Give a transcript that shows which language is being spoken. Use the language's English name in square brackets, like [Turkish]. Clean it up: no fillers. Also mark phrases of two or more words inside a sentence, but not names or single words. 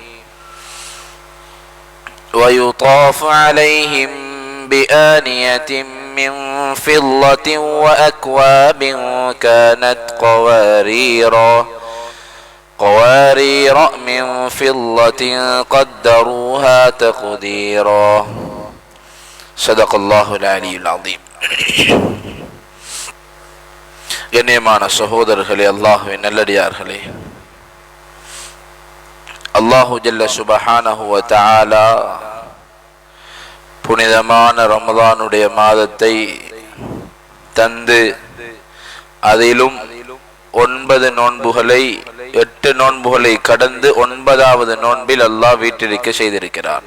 [Arabic] ويطاف عليهم بآنية من فضة وأكواب كانت قوارير من فضة قدروها تقديرا صدق الله العلي العظيم. [Tamil] கண்ணியமான சகோதரர்களே, அல்லாஹ்வின் நல்லடியார்களே, [Arabic] الله جل سبحانه وتعالى [Tamil] புனிதமான ரமதானுடைய மாதத்தை தந்து அதிலும் 9 நோன்புகளை 8 நோன்புகளை கடந்து 9வது நோன்பில் அல்லாஹ் வீற்றிருக்க செய்திருக்கிறார்.